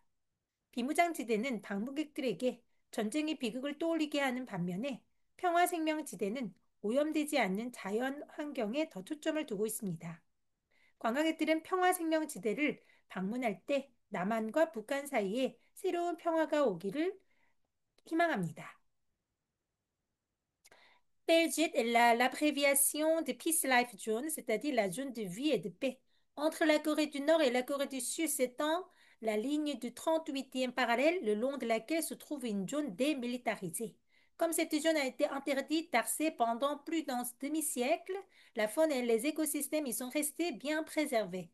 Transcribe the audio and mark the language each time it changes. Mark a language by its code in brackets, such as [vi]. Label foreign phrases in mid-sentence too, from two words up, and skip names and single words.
[ko] 비무장지대는 방문객들에게 전쟁의 비극을 떠올리게 하는 반면에 평화생명지대는 오염되지 않는 자연 환경에 더 초점을 두고 있습니다. 관광객들은 평화생명지대를 방문할 때 남한과 북한 사이에 새로운 평화가 오기를 희망합니다. [fr] PLZ est l'abréviation de Peace Life Zone, c'est-à-dire la zone de vie et de paix. Entre la Corée du Nord et la Corée du Sud s'étend la ligne du 38e parallèle, le long de laquelle se trouve une zone démilitarisée. Comme cette zone a été interdite d'accès pendant plus d'un demi-siècle, la faune et les écosystèmes y sont restés bien préservés.